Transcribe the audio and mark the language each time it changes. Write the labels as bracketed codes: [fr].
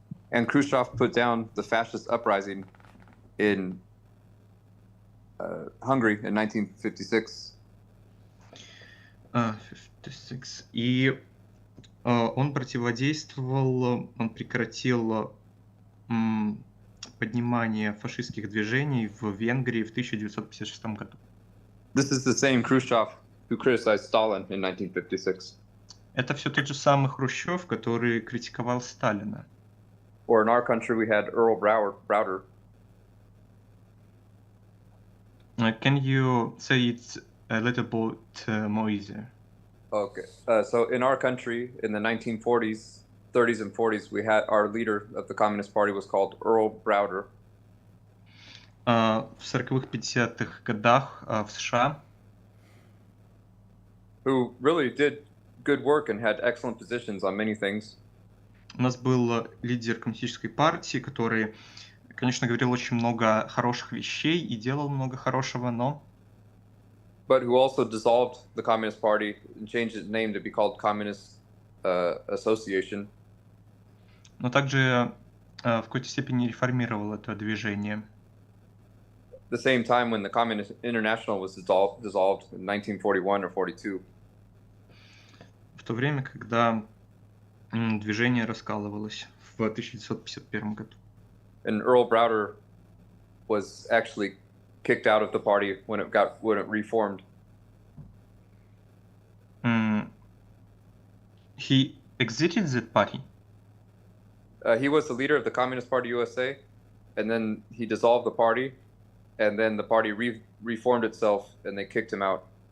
[en] And Khrushchev put down the fascist uprising in Hungary in 1956. 56. [ru] И он противодействовал, он прекратил поднимание фашистских движений в Венгрии в 1956 году. [en] This is the same Khrushchev who criticized Stalin in 1956. [ru] Это все тот же самый Хрущев, который критиковал Сталина. [en] Or in our country, we had Earl Browder. Can you say it a little bit more easier? Okay. So in our country, in the 1940s, 30s, and 40s, we had our leader of the Communist Party was called Earl Browder. [ru] В 40-х, 50-х годах в США, [en] who really did good work and had excellent positions on many things. [ru] у нас был лидер коммунистической партии, который, конечно, говорил очень много хороших вещей и делал много хорошего, но [en] but who also dissolved the Communist Party and changed its name to be called Communist Association. [ru] но также в какой-то степени реформировал это движение. [en] The same time when the Communist International was dissolved in 1941 or 42. [ru] В то время, когда движение раскалывалось в 1951 году. [en] And Earl Browder was actually kicked out of the party when it reformed. He exited that party. He was the leader of the Communist Party USA, and then he dissolved the party, and then the party reformed itself, and they kicked him out.